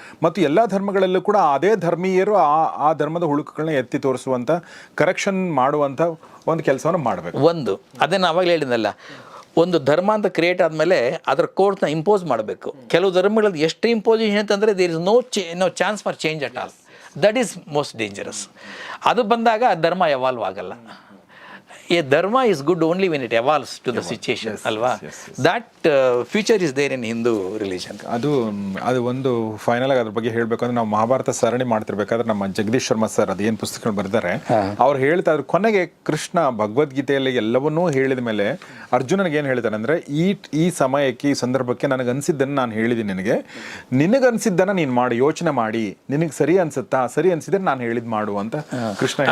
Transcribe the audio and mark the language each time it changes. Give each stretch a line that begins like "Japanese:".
Kannada: ಮತ್ತು ಎಲ್ಲ ಧರ್ಮಗಳಲ್ಲೂ ಕೂಡ ಅದೇ ಧರ್ಮೀಯರು ಆ ಧರ್ಮದ ಹುಳುಕುಗಳನ್ನ ಎತ್ತಿ ತೋರಿಸುವಂಥ, ಕರೆಕ್ಷನ್ ಮಾಡುವಂಥ ಒಂದು ಕೆಲಸವನ್ನು ಮಾಡಬೇಕು. ಅದೇ ನಾವಾಗಲೇ ಹೇಳಿದ್ನಲ್ಲ, ಒಂದು ಧರ್ಮ ಅಂತ ಕ್ರಿಯೇಟ್ ಆದಮೇಲೆ ಅದರ ಕೋರ್ಸ್ನ ಇಂಪೋಸ್ ಮಾಡಬೇಕು. ಕೆಲವು ಧರ್ಮಗಳಲ್ಲಿ ಎಷ್ಟು ಇಂಪೋಸಿಷನ್ ಅಂತಂದರೆ
English: There is no chance for change at all. That is most dangerous.
Kannada: ಅದು ಬಂದಾಗ ಆ ಧರ್ಮ ಎವಾಲ್ವ್ ಆಗಲ್ಲ.
English: A dharma is good only when it evolves to the situation,
Kannada: ಅಲ್ವಾ?
English: That future is there in Hindu religion.
Kannada: ಅದು ಒಂದು final ಆಗಿ ಅದ್ರ ಬಗ್ಗೆ ಹೇಳಬೇಕು ಅಂದ್ರೆ, ನಾವು ಮಹಾಭಾರತ ಸರಣಿ ಮಾಡ್ತಿರ್ಬೇಕಾದ್ರೆ ನಮ್ಮ ಜಗದೀಶ್ ಶರ್ಮಾ ಸರ್ ಅದೇನು ಪುಸ್ತಕಗಳು ಬರೆದಾರೆ ಅವ್ರು ಹೇಳ್ತಾ ಇದ್ರು, ಕೊನೆಗೆ ಕೃಷ್ಣ ಭಗವದ್ಗೀತೆಯಲ್ಲಿ ಎಲ್ಲವನ್ನೂ ಹೇಳಿದ ಮೇಲೆ ಅರ್ಜುನನಿಗೆ ಏನು ಹೇಳ್ತಾನೆ ಅಂದರೆ, ಈ ಸಮಯಕ್ಕೆ, ಈ ಸಂದರ್ಭಕ್ಕೆ ನನಗೆ ಅನಿಸಿದ್ದನ್ನು ನಾನು ಹೇಳಿದ್ದೀನಿ, ನಿನಗನ್ಸಿದ್ದನ್ನು ನೀನು ಮಾಡಿ, ಯೋಚನೆ ಮಾಡಿ, ನಿನಗೆ ಸರಿ ಅನ್ಸುತ್ತಾ, ಸರಿ ಅನ್ಸಿದ್ರೆ ನಾನು ಹೇಳಿದ್ ಮಾಡು ಅಂತ ಕೃಷ್ಣ.